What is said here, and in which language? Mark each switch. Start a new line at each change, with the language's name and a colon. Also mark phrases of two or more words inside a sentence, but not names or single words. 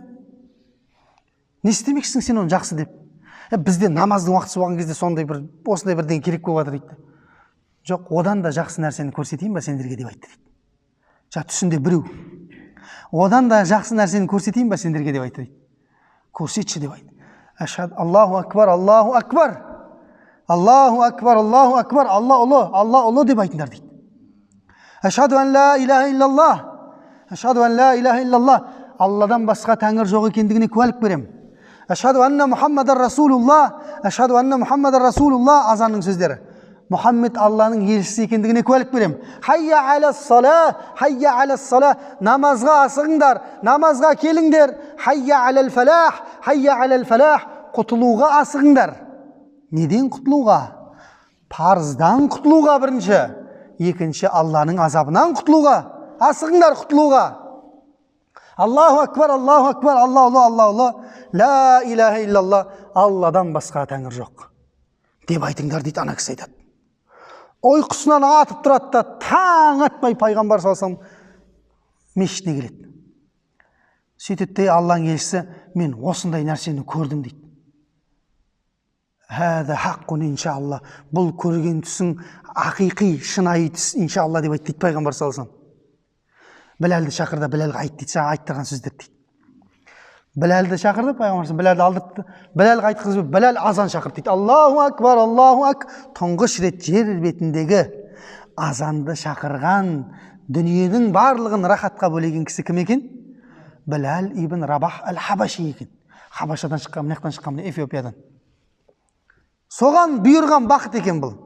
Kazakh: Не істемексің сен оны жақсы деп? Бізде намаздың уақыты болған кезде сондай бір осындай бірдеңе керек болып жатыр дейді. Жоқ, одан да жақсы нәрсені көрсетейін ба сендерге деп айтты дейді. Түсінде біреу. Одан да жақсы нәрсені көрсетейін ба сендерге деп айтты дейді. Көрсетші деп айтты.
Arabic: أشهد الله أكبر، الله أكبر. الله أكبر، الله أكبر.
Kazakh: Алла ұлы деп айтыңдар дейді.
Arabic: أشهد أن لا إله إلا الله. أشهد أن لا إله إلا الله.
Kazakh: Алладан басқа тәңір жоқ екендігіне куәлік берем.
Arabic: أشهد أن محمدا رسول الله. أشهد أن محمدا رسول الله.
Kazakh: Азанның сөздері. Мұхаммед Алланың елшісі екендігіне куәлік берем.
Arabic: حي على الصلاة، حي على الصلاة.
Kazakh: Намазға асығыңдар, намазға келіңдер.
Arabic: حي على الفلاح، حي على الفلاح.
Kazakh: Құтылуға асығыңдар. Неден құтылуға? Парыздан құтылуға бірінші. Екінші Алланың азабынан құтылуға. Асығыңдар құтылуға.
Arabic: الله أكبر، الله أكبر، الله. لا إله إلا الله.
Kazakh: Алладан басқа тәңір жоқ деп айтыңдар дейді, ана кісі айтады. Ойқысынан атып тұрады да, таң атпай пайғамбар салсам мешітіне келеді. Сөйтеді де Алланың елшісі, мен осындай нәрсені көрдім дейді.
Arabic: هذا حق إن شاء الله.
Kazakh: Бұл көрген түсің ақиқи, шынайы түс иншалла деп айтты дейді пайғамбар салсам. Біләлді шақырды, Біләлға айт дейді, саған айттырған сөздер дейді. Біләлді шақырды, пайғамбар Біләлді алдырды. Біләлға айтқызып, Біләл азан шақырды дейді.
Arabic: الله أكبر، الله أك.
Kazakh: Тұңғыш рет жер бетіндегі азанды шақырған, дүниенің барлығын рахатқа бөлеген кісі кім екен? Біләл ибн Рабах әл-Хабаши екен. Хабашадан шыққан, мынаяқтан шыққан, Эфиопиядан. Соған бұйырған бақыт екен бұл.